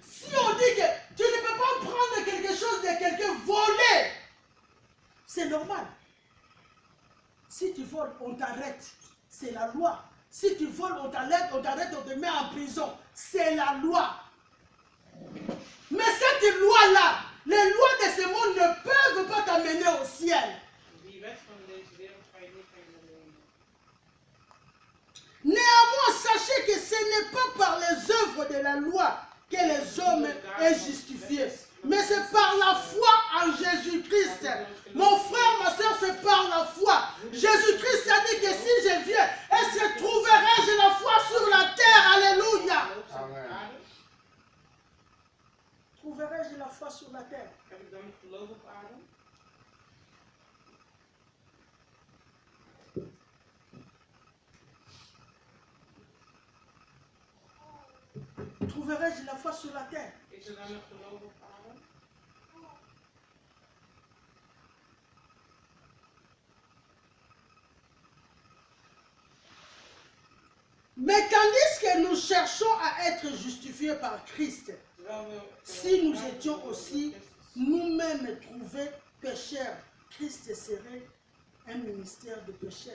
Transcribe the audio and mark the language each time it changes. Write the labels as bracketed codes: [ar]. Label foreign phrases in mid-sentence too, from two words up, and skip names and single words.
[fr] Si on dit que tu ne peux pas prendre quelque chose de quelqu'un volé, c'est normal. Si tu voles, on t'arrête. c'est la loi. Si tu voles, on t'arrête, on te met en prison. C'est la loi. Mais cette loi-là, les lois de ce monde ne peuvent pas t'amener au ciel. [nl] Die wet van deze wereld ga je niet brengen naar de hemel. [fr] Néanmoins, sachez que ce n'est pas par les œuvres de la loi que les hommes est justifiés, mais c'est par la foi en Jésus-Christ. Mon frère, ma soeur, c'est par la foi. Jésus-Christ a dit que si je viens, est-ce que trouverai-je la foi sur la terre? Alléluia. Amen. Trouverai-je la foi sur la terre? [nl] Heb ik dan nog geloof op aarde? [fr] Trouverai-je la foi sur la terre? [nl] Is er dan nog geloof op aarde? [fr] Mais tandis que nous cherchons à être justifiés par Christ, si nous étions aussi nous-mêmes trouvés pécheurs, Christ serait un ministère de pécheurs.